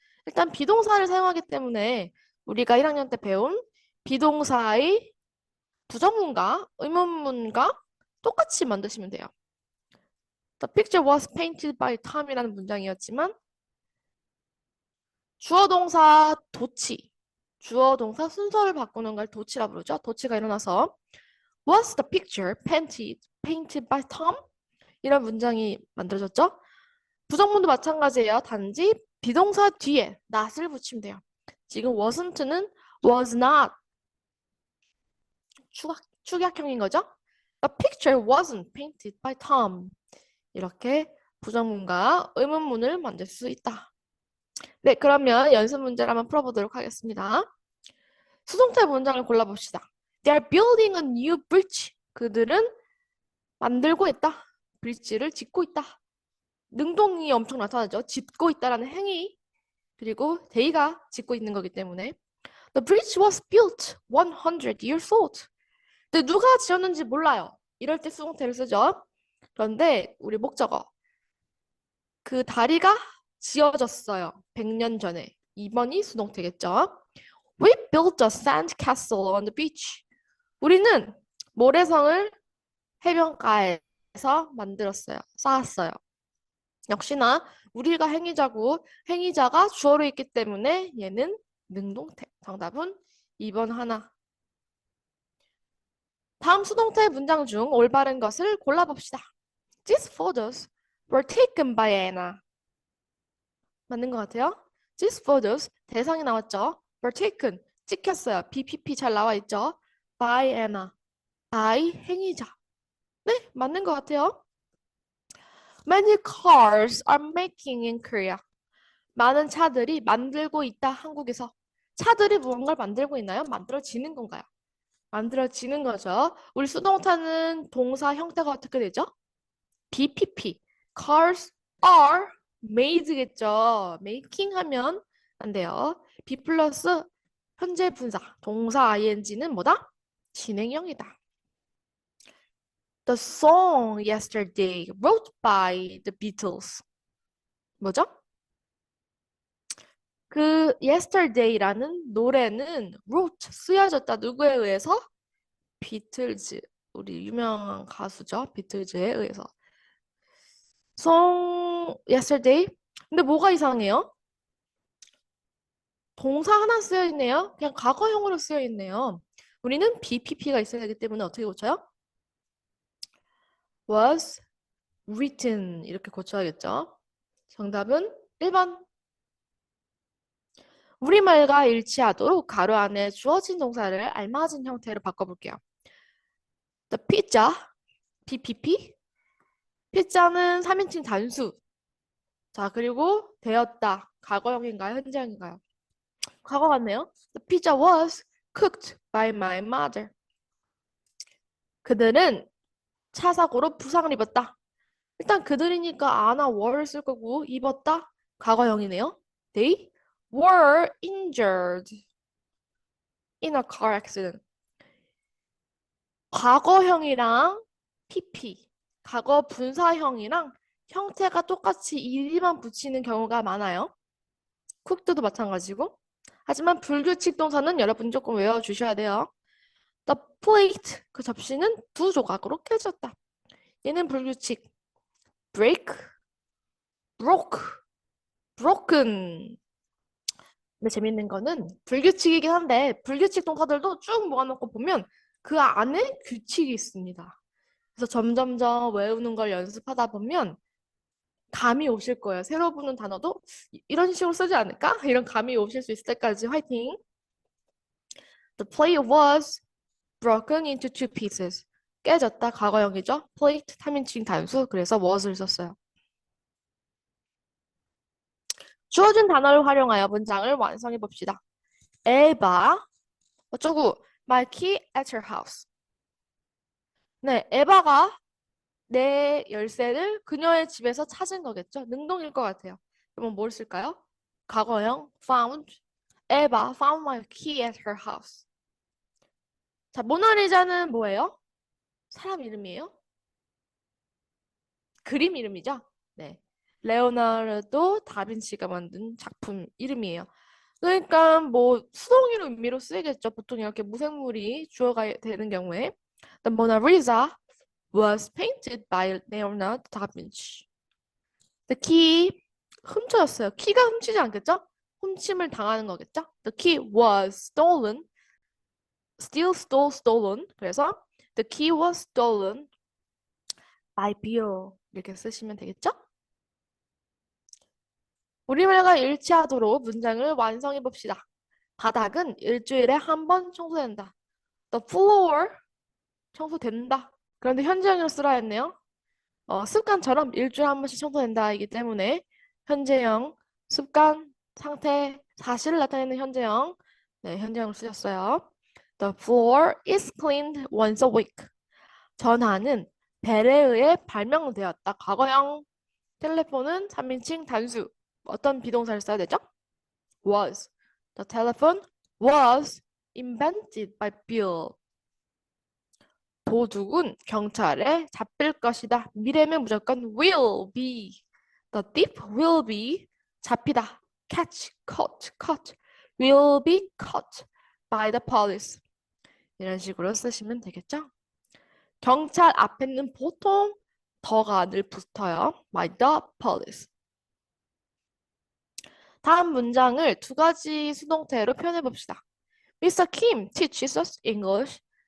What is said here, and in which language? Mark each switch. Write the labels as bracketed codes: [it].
[ko] 일단 비동사를 사용하기 때문에 우리가 1학년 때 배운 비동사의 부정문과 의문문과 똑같이 만드시면 돼요. [en] The picture was painted by Tom [ko] 이라는 문장이었지만 주어 동사 도치, 주어 동사 순서를 바꾸는 걸 도치라 부르죠. 도치가 일어나서 [en] Was the picture painted by Tom? [ko] 이런 문장이 만들어졌죠. 부정문도 마찬가지예요. 단지 비동사 뒤에 not을 붙이면 돼요. 지금 wasn't는 was not 축약형인 거죠. [en] The picture wasn't painted by Tom. [ko] 이렇게 부정문과 의문문을 만들 수 있다. 네, 그러면 연습 문제를 한번 풀어보도록 하겠습니다. 수동태 문장을 골라봅시다. [en] They are building a new bridge. [ko] 그들은 만들고 있다. 브릿지를 짓고 있다. 능동이 엄청 나타나죠. 짓고 있다라는 행위. 그리고 [en] they가 [ko] 짓고 있는 거기 때문에 [en] The bridge was built 100 years old. [ko] 근데 누가 지었는지 몰라요. 이럴 때 수동태를 쓰죠. 그런데 우리 목적어 그 다리가 지어졌어요. 100년 전에. 2번이 수동태겠죠. [en] We built a sand castle on the beach. [ko] 우리는 모래성을 해변가에서 만들었어요. 쌓았어요. 역시나 우리가 행위자고 행위자가 주어로 있기 때문에 얘는 능동태. 정답은 2번 하나. 다음 수동태 문장 중 올바른 것을 골라봅시다. [en] These photos were taken by Anna. [ko] 맞는 것 같아요. [en] These photos [ko] 대상이 나왔죠. [en] were taken [ko] 찍혔어요. BPP 잘 나와 있죠. by Anna. by 행위자. 네, 맞는 것 같아요. [en] Many cars are making in Korea. [ko] 많은 차들이 만들고 있다, 한국에서. 차들이 무언가를 만들고 있나요? 만들어지는 건가요? 만들어지는 거죠. 우리 수동태는 동사 형태가 어떻게 되죠? BPP. [en] Cars are made겠죠. [ko] making 하면 안 돼요. B 플러스 현재 분사. 동사 ing는 뭐다? 진행형이다. [en] The song yesterday wrote by the Beatles. [ko] 뭐죠? 그 yesterday라는 노래는 wrote 쓰여졌다. 누구에 의해서? 비틀즈. 우리 유명한 가수죠. 비틀즈에 의해서. song yesterday. 근데 뭐가 이상해요? 동사 하나 쓰여 있네요. 그냥 과거형으로 쓰여 있네요. 우리는 BPP가 있어야 되기 때문에 어떻게 고쳐요? [en] was written [ko] 이렇게 고쳐야겠죠. 정답은 1번. 우리말과 일치하도록 가로 안에 주어진 동사를 알맞은 형태로 바꿔볼게요. The pizza, PPP. 피자는 3인칭 단수. 자, 그리고 되었다. 과거형인가요? 현재형인가요? 과거 같네요. [en] The pizza was cooked by my mother. [ko] 그들은 차 사고로 부상을 입었다. 일단 그들이니까 아나 were를 쓸 거고 입었다. 과거형이네요. [en] They were injured in a car accident. [ko] 과거형이랑 PP, 과거 분사형이랑 형태가 똑같이 ed만 붙이는 경우가 많아요. cooked도 마찬가지고. 하지만 불규칙 동사는 여러분 조금 외워주셔야 돼요. The plate, 그 접시는 두 조각으로 깨졌다. 얘는 불규칙. break, broke, broken. 근데 재밌는 거는 불규칙이긴 한데 불규칙 동사들도 쭉 모아놓고 보면 그 안에 규칙이 있습니다. 그래서 점점점 외우는 걸 연습하다 보면 감이 오실 거예요. 새로 보는 단어도 이런 식으로 쓰지 않을까? 이런 감이 오실 수 있을 때까지 화이팅! [en] The plate was broken into two pieces. [ko] 깨졌다 과거형이죠. plate 3인칭 단수 그래서 was를 썼어요. 주어진 단어를 활용하여 문장을 완성해 봅시다. 에바 어쩌고 my key at your house. 네, 에바가 내 열쇠를 그녀의 집에서 찾은 거겠죠. 능동일 것 같아요. 그러면 뭘 쓸까요? 과거형 found. [en] 에바 found my key at her house. [ko] 자, 모나리자는 뭐예요? 사람 이름이에요? 그림 이름이죠? 네. 레오나르도 다빈치가 만든 작품 이름이에요. 그러니까 뭐 수동이로 의미로 쓰이겠죠. 보통 이렇게 무생물이 주어가 되는 경우에. [en] The Mona Lisa was painted by Leonardo da Vinci. [ko] The key 훔쳐졌어요. 키가 훔치지 않겠죠? 훔침을 당하는 거겠죠? [en] The key was stolen. Steal, stole, stolen. 그래서 the key was stolen by Bill. [ko] 이렇게 쓰시면 되겠죠? 우리말과 일치하도록 문장을 완성해 봅시다. 바닥은 일주일에 한 번 청소된다. The floor 청소된다. 그런데 현재형으로 쓰라 했네요. 습관처럼 일주일에 한 번씩 청소된다이기 때문에 현재형, 습관, 상태, 사실을 나타내는 현재형. 네, 현재형을 쓰셨어요. [en] The floor is cleaned once a week. [ko] 전화는 벨에 의해 발명되었다. 과거형. 텔레폰은 3인칭 단수. 어떤 비동사를 써야 되죠? [en] Was. The telephone was invented by Bill. [ko] 도둑은 경찰에 잡힐 것이다. 미래면 무조건 will be. [en] The thief will be [ko] 잡히다. [en] catch, caught, caught. will be caught by the police. [ko] 이런 식으로 쓰시면 되겠죠? 경찰 앞에는 보통 더가 늘 붙어요. [en] by the police. [ko] 다음 문장을 두 가지 수동태로 표현해 봅시다. [en] Mr. Kim teaches us English